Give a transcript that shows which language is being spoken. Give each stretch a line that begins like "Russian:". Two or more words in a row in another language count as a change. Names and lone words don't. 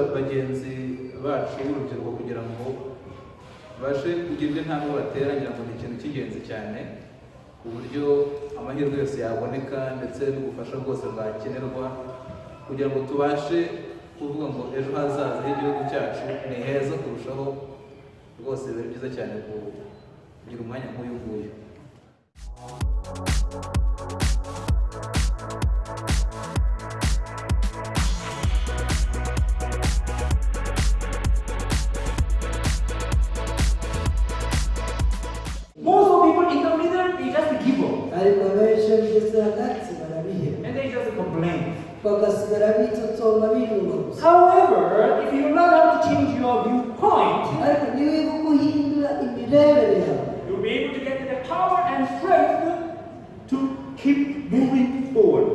Kinyarwanda: bagenzi bacu b'urubyiruko kugira ngo bashe kugira intambwe batera ngira ngo ni ikintu cy'ingenzi cyane ku buryo amahirwe yose yaboneka ndetse n'ubufasha bwose bwakenerwa kugira ngo tubashe kuvuga ngo ejo hazaza h'igihugu cyacu ni heza kurushaho. Rwose biba byiza cyane kugira umwanya nk'uyu nguyu.
English: Most of people in the middle, they just give up.
Kinyarwanda: ariko abenshi bigeze hagati barabiheba
English: And they just complain.
Kinyarwanda: bagasigara bitotomba biruma gusa.
English: However, if you learn how to change your viewpoint,
Kinyarwanda: ariko niwiga guhindura imirebere yawe
English: you'll be able to get the power and strength to keep moving forward.